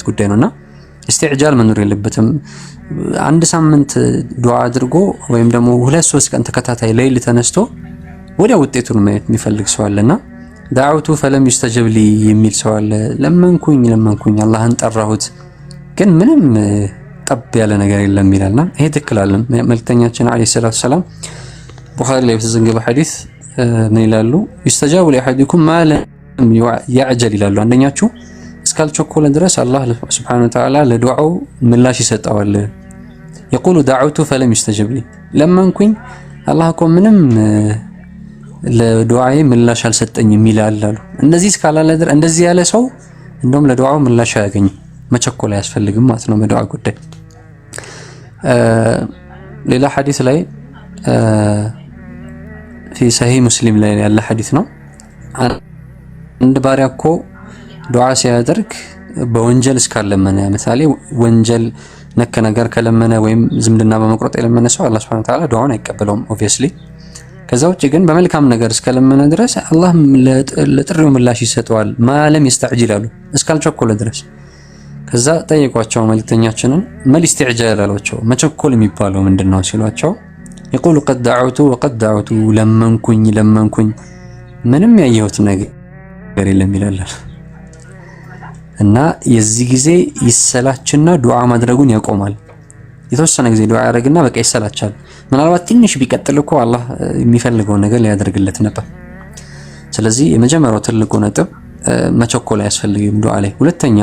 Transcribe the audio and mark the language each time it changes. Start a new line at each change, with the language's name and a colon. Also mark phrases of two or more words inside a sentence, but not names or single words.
Amharic: ጉዳይ ነውና ኢስቲዕጃል መኖር የለበትም። አንድ ሳምንት ዱዓ አድርጎ ወይም ደግሞ 2-3 ቀን ተከታታይ ሌሊት ተነስቶ ወዲያ ውጤቱን ማየት የሚፈልግ ሰው አለና
Arabic: دعوت فلم يستجب لي
Amharic: የሚል ሰው አለ። ለመንኩኝ አላህን ጠራሁት ግን ምንም ጠብ ያለ ነገር የለም ይላልና ይሄ ትክክል አይደለም። መልእክተኛችን
Arabic: عليه الصلاة السلام
Amharic: ቡኻሪ ላይ በተዘገበ ሐዲስ ምን ይላሉ?
Arabic: يستجاب لأحدكم ما لم يعجل
Amharic: ይላሉ። አንደኛችሁ እስካልቸኮለ ድረስ አላህ
Arabic: سبحانه وتعالى
Amharic: ለዱዓው ምላሽ ይሰጠዋል።
Arabic: يقول دعوت فلم يستجب لي
Amharic: ለመንኩኝ አላህ እኮ ምንም ለዱዓዬ ምላሽ አልሰጠኝም ይላል አሉ። እንደዚህ እስካላለ ድረስ እንደዚህ ያለ ሰው እንደውም ለዱዓው ምላሽ አያገኝም። መቸኮል አያስፈልግም ማለት ነው በዱዓ ጉዳይ። ሌላ ሐዲስ ላይ
Arabic: في صحيح مسلم
Amharic: ላይ ያለ ሐዲስ ነው። አንድ ባሪያ እኮ ዱዓ ሲያደርግ በወንጀል እስካለመነ ለምሳሌ ወንጀል ነክ ነገር ከለመነ ወይም ዝምድና በመቁረጥ የለመነ ሰው አላህ
Arabic: سبحانه وتعالى
Amharic: ዱዓውን አይቀበለውም obviously። ከዛ ውጪ ግን በመልካም ነገር እስከለመነ ድረስ አላህ ለጥሪው ምላሽ ይሰጠዋል።
Arabic: ما لم يستعجلوا
Amharic: እስካልቸኮለ ድረስ። ከዛ ጠየቋቸው መልእክተኛችንን
Arabic: ما الاستعجال
Amharic: አሏቸው። መቸኮል የሚባለው ምንድነው ሲሏቸው
Arabic: يقول قد دعوت وقد دعوت
Amharic: ለመንኩኝ ምንም ያየሁት ነገር የለም ይላል። እና የዚህ ጊዜ ይሰላችና ዱዓ ማድረጉን ያቆማል። የተወሰነ ጊዜ ዱዓ ያደርግና በቃ ይሰላቻል። ምናልባት ትንሽ ቢቀጥል እኮ አላህ የሚፈልገው ነገር ሊያደርግለት ነበር። ስለዚህ የመጀመሪያው ትልቁ ነጥብ መቸኮል አያስፈልግም ዱዓ ላይ። ሁለተኛ